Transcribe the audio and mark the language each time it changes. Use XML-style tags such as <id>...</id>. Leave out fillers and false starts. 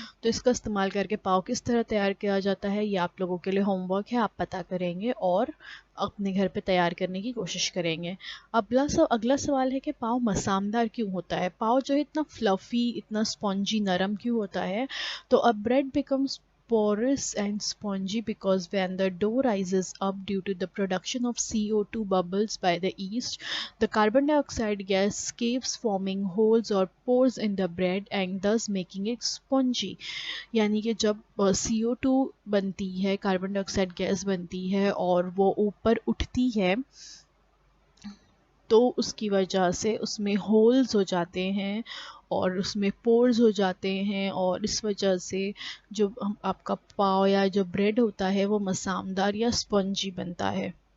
<hi>तो इसका इस्तेमाल करके पाव किस तरह तैयार किया जाता है ये आप लोगों के लिए होमवर्क है, आप पता करेंगे और अपने घर पे तैयार करने की कोशिश करेंगे। अगला सवाल है कि पाव मसामदार क्यों होता है, पाव जो है इतना फ्लफ़ी, इतना स्पॉन्जी, नरम क्यों होता है।</hi> <en>तो a bread becomes porous and spongy because when the dough rises up due to the production of CO2 bubbles by the yeast, the carbon dioxide gas escapes forming holes or pores in the bread and thus making it spongy।</en> <hi>यानी कि जब CO2 बनती है, carbon dioxide gas बनती है और वो ऊपर उठती है तो उसकी वजह से उसमें होल्स हो जाते हैं और उसमें पोर्स हो जाते हैं और इस वजह से जो आपका पाव या जो ब्रेड होता है वो मसामदार या स्पंजी बनता है।</hi>